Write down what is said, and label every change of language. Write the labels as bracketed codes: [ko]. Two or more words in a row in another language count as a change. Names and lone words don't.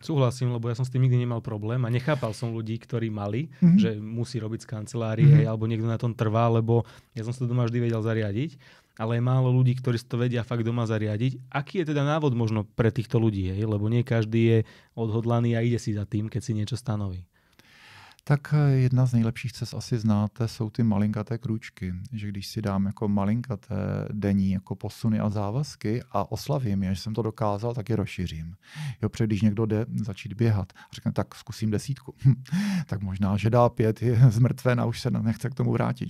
[sk] Súhlasím, lebo ja som s tým nikdy nemal problém a nechápal som ľudí, ktorí mali, že musí robiť z kancelárie alebo niekto na tom trvá, lebo ja som si to doma vždy vedel zariadiť, ale je málo ľudí, ktorí si to vedia fakt doma zariadiť. Aký je teda návod možno pre týchto ľudí, lebo nie každý je odhodlaný a ide si za tým, keď si niečo stanoví? [cs] Tak jedna z nejlepších cest asi znáte, jsou ty malinkaté krůčky. Že když si dám jako malinkaté denní jako posuny a závazky a oslavím je, že jsem to dokázal, tak je rozšířím. Jo, protože když někdo jde začít běhat a řekne, tak zkusím 10, tak možná, že dá 5, je zmrtven a už se nechce k tomu vrátit.